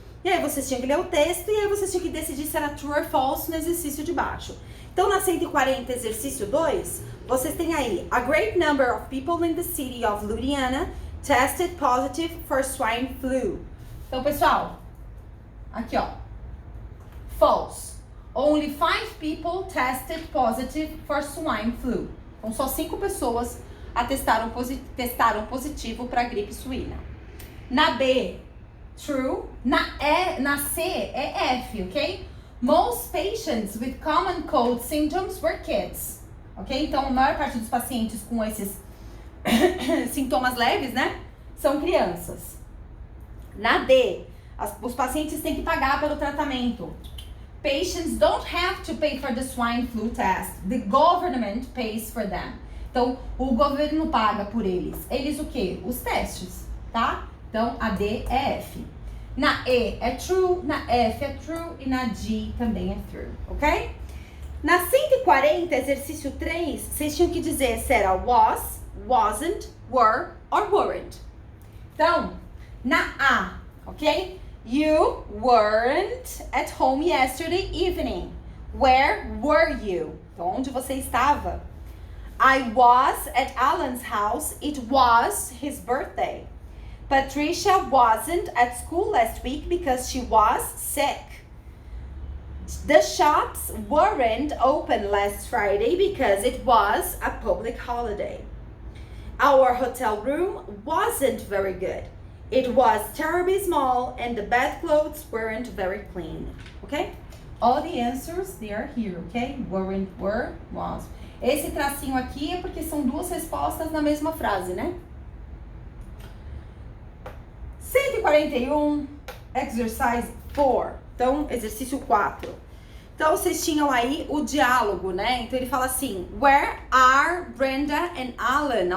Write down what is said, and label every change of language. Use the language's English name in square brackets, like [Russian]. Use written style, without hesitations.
[Portuguese] E aí vocês tinham que ler o texto e aí vocês tinham que decidir se era true or false no exercício de baixo. Então, na 140, exercício 2, vocês têm aí: [English] a great number of people in the city of Ludhiana tested positive for swine flu. [Portuguese] Então, pessoal, aqui ó, false. [English] Only 5 people tested positive for swine flu. [Portuguese] Então, só 5 pessoas testaram positivo para gripe suína. Na B, true. Na C é F, ok? [English] Most patients with common cold symptoms were kids. Ok? [Portuguese] Então, a maior parte dos pacientes com esses sintomas leves, né, são crianças. Na D, os pacientes têm que pagar pelo tratamento. [English] Patients don't have to pay for the swine flu test. The government pays for them. [Portuguese] Então, o governo paga por eles. Eles o quê? Os testes, tá? Então, a D é F. Na E é true, na F é true e na G também é true, ok? Na 140, exercício 3, vocês tinham que dizer se era was, wasn't, were or weren't. Então, na A, ok? [English] You weren't at home yesterday evening. Where were you? [Portuguese] Então, onde você estava? [English] I was at Alan's house. It was his birthday. Patricia wasn't at school last week because she was sick. The shops weren't open last Friday because it was a public holiday. Our hotel room wasn't very good. It was terribly small and the bedclothes weren't very clean. Okay? All the answers, they are here, okay? Weren't, were, was. [Portuguese] Esse tracinho aqui é porque são 2 respostas na mesma frase, né? 141, exercise 4. Então, exercício 4. Então, vocês tinham aí o diálogo, né? Então, ele fala assim: [English] where are Brenda and Alan?